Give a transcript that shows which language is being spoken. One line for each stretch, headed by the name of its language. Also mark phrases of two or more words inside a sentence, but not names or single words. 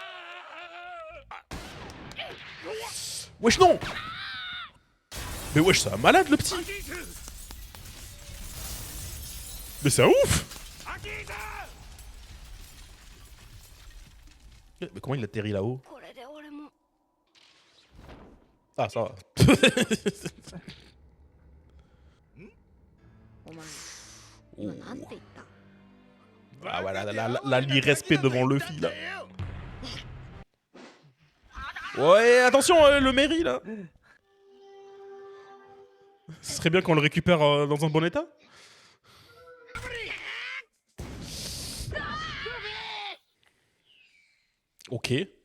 French: Wesh non. Mais wesh, c'est un malade le petit. Mais c'est un ouf. Mais comment il atterrit là-haut?
Japanese: これで俺も
French: Ah, ça va.
Japanese: お前 Oh. 今なんて言った
French: Ah voilà, là, l'irrespect devant Luffy là. Ouais, attention, le Mary là. Ce serait bien qu'on le récupère dans un bon état. Ok.